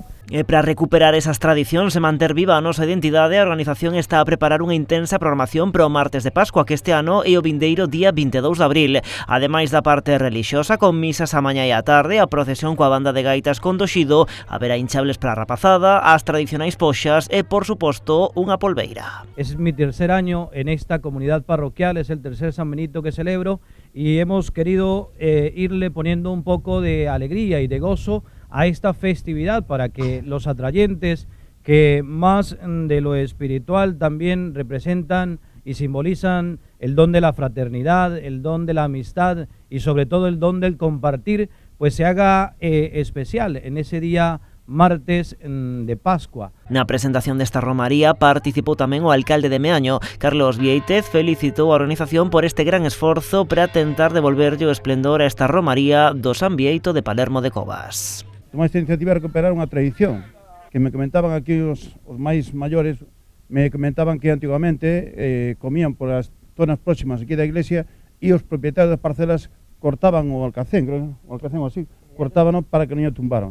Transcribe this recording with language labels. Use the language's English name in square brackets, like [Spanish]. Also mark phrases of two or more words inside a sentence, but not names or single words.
[Galician] E para recuperar esas tradicións e manter viva a nosa identidade, a organización está a preparar unha intensa programación para o martes de Pascua, que este ano é o vindeiro día 22 de abril. Ademais da parte relixiosa, con misas a mañá e a tarde, a procesión coa banda de gaitas con Doxido, haberá hinchables para a rapazada, as tradicionais poxas e, por suposto, unha polveira. [Spanish] Es mi tercer año en esta comunidad parroquial, es el tercer San Benito que celebro y hemos querido irle poniendo un poco de alegría y de gozo a esta festividad para que los atrayentes que más de lo espiritual también representan y simbolizan el don de la fraternidad, el don de la amistad y sobre todo el don del compartir, pues se haga especial en ese día martes de Pascua. [Galician] Na presentación desta romaría participou tamén o alcalde de Meaño. Carlos Vieitez felicitou a organización por este gran esforzo para tentar devolverlle o esplendor a esta romaría do San Bieito de Palermo de Covas. Tomou esta iniciativa de recuperar unha tradición que me comentaban aquí os máis maiores, me comentaban que antigamente comían por as zonas próximas aquí da iglesia e os propietarios das parcelas cortaban o alcacén así, cortábano para que non o tumbaran.